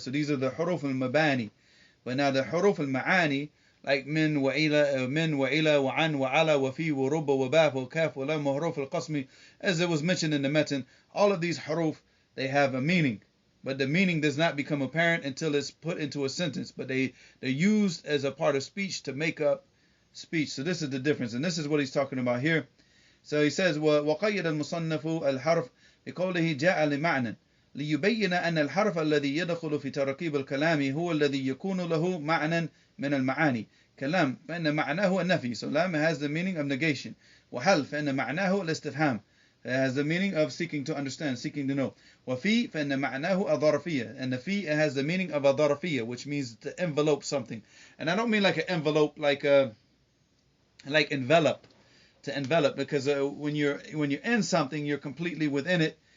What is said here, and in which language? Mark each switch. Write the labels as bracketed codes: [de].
[en] So these are the huruf al-mabani. But now the huruf al-ma'ani, like min wa ila wa an wa ala wa fi wa rubba wa baf wa kaf wa lam wa huruf al-qasmi, as it was mentioned in the matan, all of these huruf, they have a meaning. But the meaning does not become apparent until it's put into a sentence. But they're used as a part of speech to make up speech. So this is the difference. And this is what he's talking about here. So he says, [ar] وَقَيَّدَ الْمُصَنَّفُ الْحَرْفِ بِقَوْلِهِ جَاءَ لِمَعْنًا ليبين أن الحرف الذي يدخل في تركيب الكلام هو الذي يكون له معنى من المعاني كلام فإن معناه النفي. [en] So lam has the meaning of negation. [ar] وهل فإن معناه الاستفهام. [en] It has the meaning of seeking to understand, seeking to know. [ar] وفي فإن معناه الظرفية. [en] And the fi has the meaning of الظرفية, which means to envelope something. And I don't mean like an envelope, like envelop, to envelop, because when you're in something, you're completely within it.